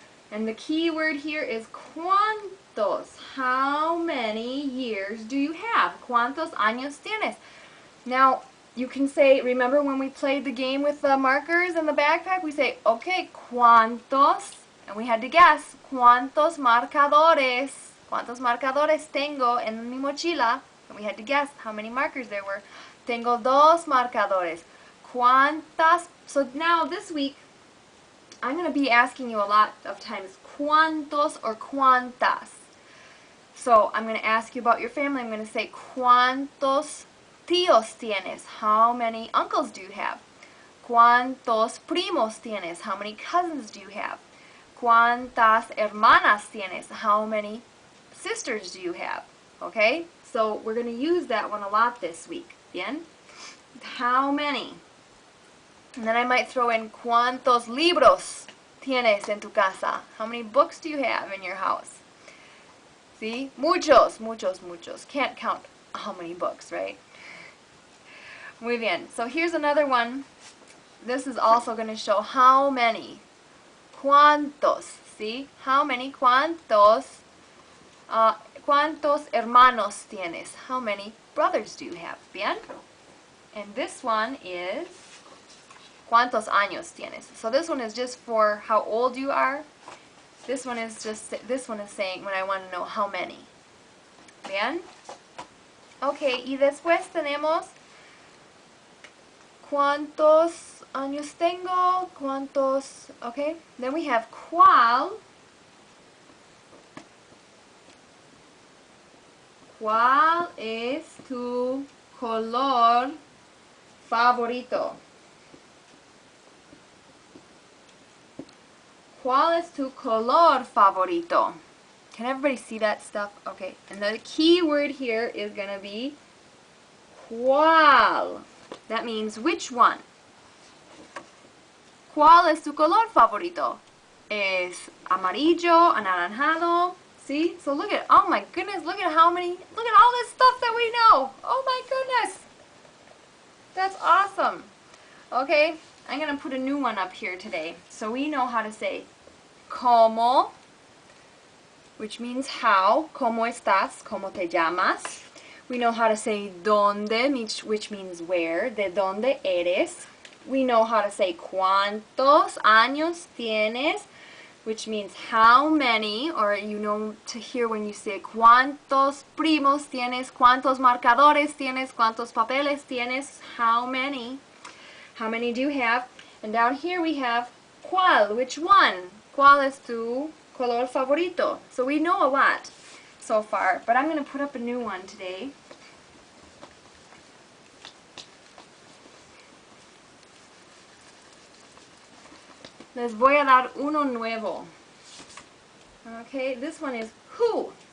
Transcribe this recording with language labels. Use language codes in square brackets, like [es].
[en] And the key word here is ¿cuántos? How many years do you have? [es] ¿Cuántos años tienes? [en] Now, you can say, remember when we played the game with the markers in the backpack? We say, okay, ¿cuántos? And we had to guess, [es] ¿cuántos marcadores? ¿Cuántos marcadores tengo en mi mochila? [en] And we had to guess how many markers there were. [es] Tengo dos marcadores. ¿Cuántas? [en] So now this week, I'm going to be asking you a lot of times, ¿cuántos or cuántas? So I'm going to ask you about your family. I'm going to say, [es] ¿cuántos tíos tienes? [en] How many uncles do you have? [es] ¿Cuántos primos tienes? [en] How many cousins do you have? [es] ¿Cuántas hermanas tienes? [en] How many sisters do you have? Okay, so we're going to use that one a lot this week. Bien? How many? And then I might throw in [es] ¿cuántos libros tienes en tu casa? [en] How many books do you have in your house? See? [es] Muchos, muchos, muchos. [en] Can't count how many books, right? [es] Muy bien. [en] So here's another one. This is also going to show how many. ¿Cuántos? See? How many? ¿Cuántos? [es] ¿Cuántos hermanos tienes? [en] How many brothers do you have? [es] Bien? [en] And this one is [es] ¿cuántos años tienes? [en] So this one is just for how old you are. This one is saying when I want to know how many. [es] Bien? Okay, y después tenemos ¿cuántos años tengo? ¿Cuántos? [en] Okay, then we have ¿cuál? [es] ¿Cuál es tu color favorito? ¿Cuál es tu color favorito? [en] Can everybody see that stuff? Okay, and the key word here is going to be ¿cuál? That means which one. [es] ¿Cuál es tu color favorito? Es amarillo, anaranjado. [en] See? So look at, oh my goodness, look at all this stuff that we know. Oh my goodness. That's awesome. Okay, I'm going to put a new one up here today. So we know how to say ¿cómo?, which means how. [es] ¿Cómo estás? ¿Cómo te llamas? [en] We know how to say ¿dónde?, which means where. [es] ¿De dónde eres? [en] We know how to say [es] ¿cuántos años tienes?, [en] which means how many, or you know to hear when you say [es] ¿cuántos primos tienes?, ¿cuántos marcadores tienes?, ¿cuántos papeles tienes?, [en] how many. How many do you have? And down here we have ¿cuál?, which one? [es] ¿Cuál es tu color favorito? [en] So we know a lot so far, but I'm going to put up a new one today. [es] Les voy a dar uno nuevo. [en] Okay, this one is who.